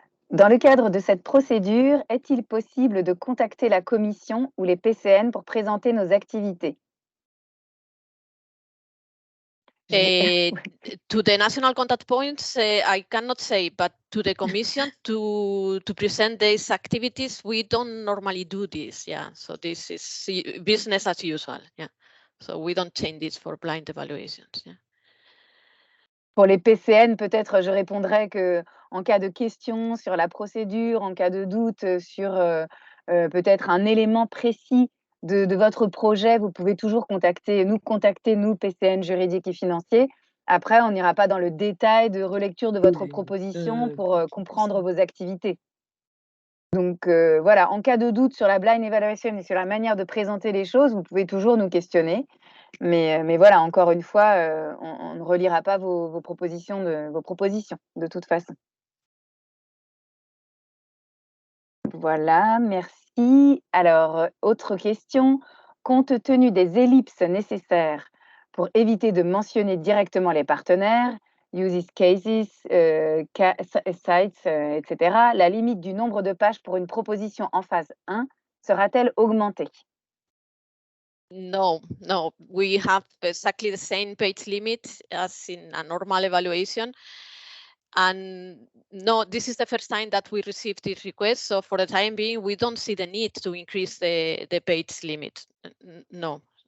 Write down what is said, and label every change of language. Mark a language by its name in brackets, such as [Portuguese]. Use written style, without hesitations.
[French] Dans le cadre de cette procédure, est-il possible de contacter la Commission ou les PCN pour présenter nos activités? [English] To the national contact points, I cannot say, but to the Commission to present these activities, we don't normally do this. Yeah, so this is business as usual. Yeah, so we don't change this for blind evaluations. Yeah. [French] Pour les PCN, peut-être je répondrai que en cas de question sur la procédure, en cas de doute sur peut-être un élément précis de votre projet, vous pouvez toujours contacter nous, PCN juridiques et financiers. Après, on n'ira pas dans le détail de relecture de votre proposition pour comprendre vos activités. Donc voilà, en cas de doute sur la blind evaluation et sur la manière de présenter les choses, vous pouvez toujours nous questionner. Mais voilà, encore une fois, on ne relira pas vos propositions de toute façon. Voilà, merci. Alors, autre question. Compte tenu des ellipses nécessaires pour éviter de mentionner directement les partenaires, uses cases, sites, etc., la limite du nombre de pages pour une proposition en phase 1 sera-t-elle augmentée? [English] No, we have exactly the same page limit as in a normal evaluation. And no, this is the first time that we received this request. So for the time being, we don't see the need to increase the page limit. No.